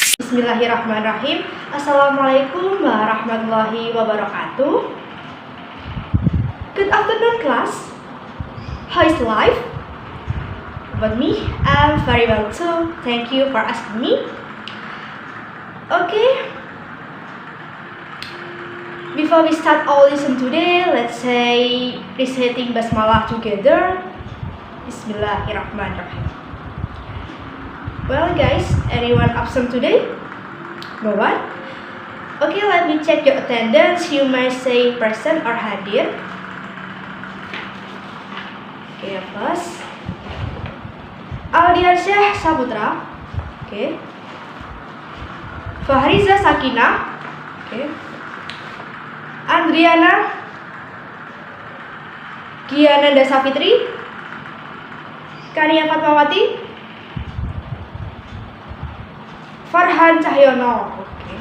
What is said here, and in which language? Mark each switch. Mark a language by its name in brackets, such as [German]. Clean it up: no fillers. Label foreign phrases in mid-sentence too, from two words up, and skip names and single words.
[Arabic] بسم الله الرحمن الرحيم. السلام عليكم ورحمة الله وبركاته. [English] Good afternoon, class. How is life? About me, I'm very well too. Thank you for asking me. Okay. Before we start our lesson today, let's say reciting basmalah together. [Arabic] بسم الله الرحمن الرحيم. [English] Well guys, anyone absent today? No one? Okay, let me check your attendance. You may say present or hadir. Okay, first Aldiansyah Saputra. Okay. Fahriza Sakina. Okay. Andriana Giananda Safitri. Kania Fatmawati. Farhan Cahyono. Okay.